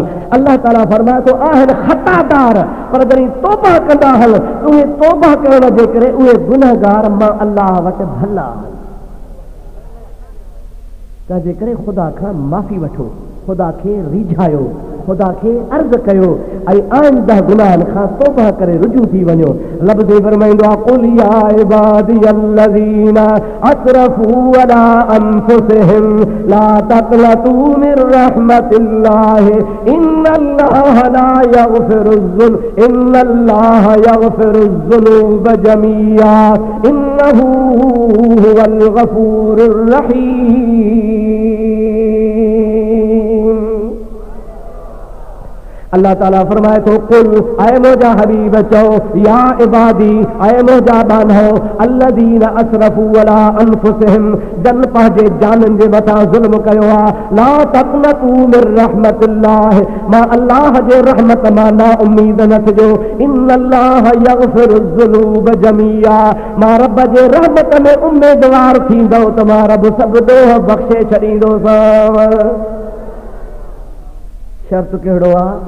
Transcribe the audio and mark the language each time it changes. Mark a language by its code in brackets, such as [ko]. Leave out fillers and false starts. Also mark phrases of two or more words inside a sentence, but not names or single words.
[sd] अल्लाह ताला फरमाए थो आहिनि खतादार, पर जॾहिं तौबा कंदा हन उहे तौबा करण जे करे उहे गुनहगार मां अल्लाह वटि भला हन। तंहिंजे करे ख़ुदा खां माफ़ी वठो, ख़ुदा खे रिझायो, ख़ुदा खे अर्ज़ कयो ऐं आइंदा गुनाहनि खां तौबा करे रुजू थी वञो। [ar] लफ़्ज़ फरमाईंदो आहे قل يا عبادي الذين أسرفوا على أنفسهم لا تقنطوا من رحمة الله إن الله لا يغفر الذنوب جميعا إنه هو الغفور الرحيم. [sd] अल्लाह ताला फरमाए थो कुल ऐ मुंहिंजा हबीब चओ [ar] يا عبادي [sd] ऐ मुंहिंजा बानो [ar] الذين أسرفوا على أنفسهم [sd] जन पंहिंजे जाननि जे मथां ज़ुल्म कयो आहे [ar] لا تقنطوا من رحمة الله [sd] मां अल्लाह जे रहमत मां ना उम्मीद न थिजो [ar] إن الله يغفر الذنوب جميعا [sd] मां रब जे रहमत में उम्मीदवार थींदो त मां रब सभु ॾोह बख़्शे छॾींदोसांव। शर्त कहिड़ो आहे?